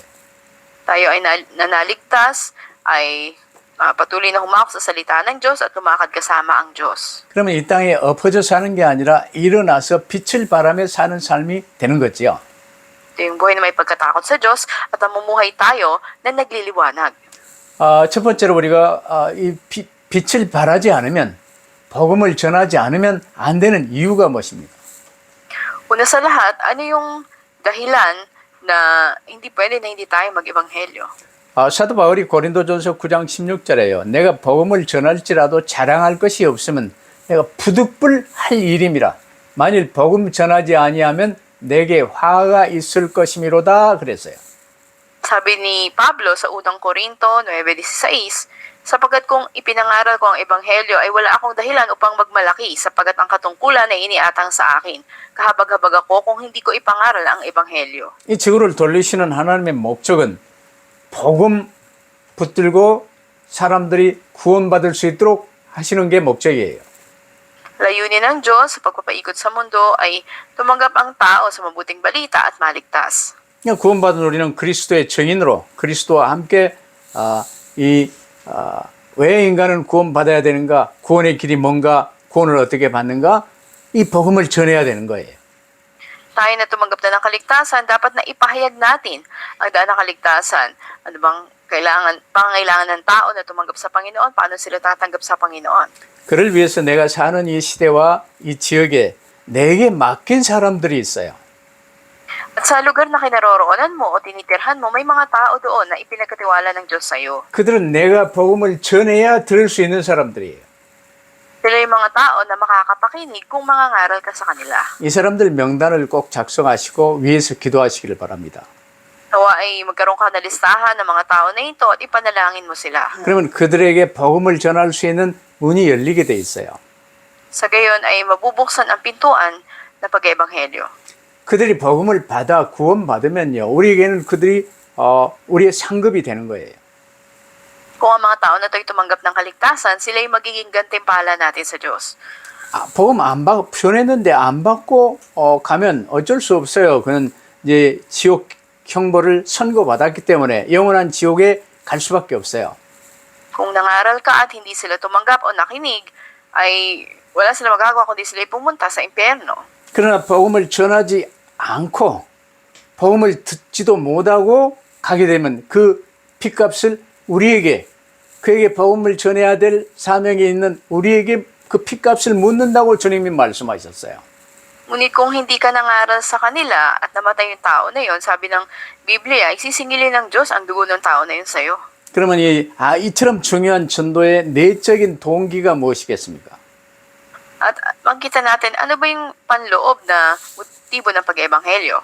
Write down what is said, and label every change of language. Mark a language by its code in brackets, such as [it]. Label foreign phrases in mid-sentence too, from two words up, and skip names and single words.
[tl] Tayo ay nanaligtas, ay patuloy na humawak sa salita ng Diyos at lumakad kasama ang Diyos. [ko] 그러면 이 땅에 엎어져 사는 게 아니라 일어나서 빛을 발하며 사는 삶이 되는 거지요. [tl] Ito yung buhay na may pagkatakot sa Diyos at namumuhay tayo na nagliliwanag. [ko] 첫 번째로 우리가 이 빛을 발하지 않으면, 복음을 전하지 않으면 안 되는 이유가 무엇입니까? [tl] Una sa lahat, ano yung dahilan na hindi pwede na hindi tayo mag-ebanghelyo? [ko] 사도 바울이 고린도전서 9장 16절에요. 내가 복음을 전할지라도 자랑할 것이 없으면 내가 부득불할 일임이라. 만일 복음 전하지 아니하면 내게 화가 있을 것이미로다 그랬어요. [tl] Sabi ni Pablo sa unang Korinto 9:16, sapagkat kung ipinangaral ko ang ebanghelyo ay wala akong dahilan upang magmalaki sapagkat ang katungkulan ay iniatang sa akin. Kahabag-habag ako kung hindi ko ipangaral ang ebanghelyo. [ko] 이 지구를 돌리시는 하나님의 목적은 복음 붙들고 사람들이 구원받을 수 있도록 하시는 게 목적이에요. [tl] Layunin ng Diyos sa pagpapaikot sa mundo ay tumanggap ang tao sa mabuting balita at maligtas. [ko] 구원받은 우리는 그리스도의 증인으로 그리스도와 함께 왜 인간은 구원받아야 되는가, 구원의 길이 뭔가, 구원을 어떻게 받는가, 이 복음을 전해야 되는 거예요. [tl] Tayo na tumanggap na ng kaligtasan, dapat na ipahayag natin ang daan ng kaligtasan. Ano bang pangangailangan ng tao na tumanggap sa Panginoon? Paano sila tatanggap sa Panginoon? [ko] 그를 위해서 내가 사는 이 시대와 이 지역에 내게 맡긴 사람들이 있어요. [tl] At sa lugar na kinaroroonan mo o tinitirhan mo, may mga tao doon na ipinagkatiwala ng Diyos sa iyo. [ko] 그들은 내가 복음을 전해야 들을 수 있는 사람들이에요. [tl] Sila yung mga tao na makakapakinig kung mangangaral ka sa kanila. [ko] 이 사람들 명단을 꼭 작성하시고 위에서 기도하시기를 바랍니다. [tl] Nawa ay magkaroon ka na listahan ng mga tao na ito at ipanalangin mo sila. [ko] 그러면 그들에게 복음을 전할 수 있는 문이 열리게 돼 있어요. [tl] Sa gayon ay mabubuksan ang pintuan na pag-ebanghelyo. [ko] 그들이 복음을 받아 구원받으면요, 우리에게는 그들이 우리의 상급이 되는 거예요. [tl] Kung ang mga tao na ito'y tumanggap ng kaligtasan, sila ay magiging gantimpala natin sa Diyos. [ko] 복음 안 받고 변했는데 안 받고 가면 어쩔 수 없어요. 그는 이제 지옥 형벌을 선고받았기 때문에 영원한 지옥에 갈 수밖에 없어요. [tl] Kung nangaral ka at hindi sila tumanggap o nakinig, ay wala sila magagawa kundi sila ay pumunta sa impyerno. [ko] 그러나 복음을 전하지 않고 복음을 듣지도 못하고 가게 되면 그 핏값을 우리에게, 그에게 복음을 전해야 될 사명이 있는 우리에게 그 핏값을 묻는다고 주님이 말씀하셨어요. [tl] Ngunit kung hindi ka nangaral sa kanila at namatay yung tao na yun, sabi ng Biblia, isisingilin ng Diyos ang dugo ng tao na yun sa'yo. [ko] 그러면 이처럼 중요한 전도의 내적인 동기가 무엇이겠습니까? [tl] At makita natin, ano ba yung panloob na motibo ng pag-ebanghelyo?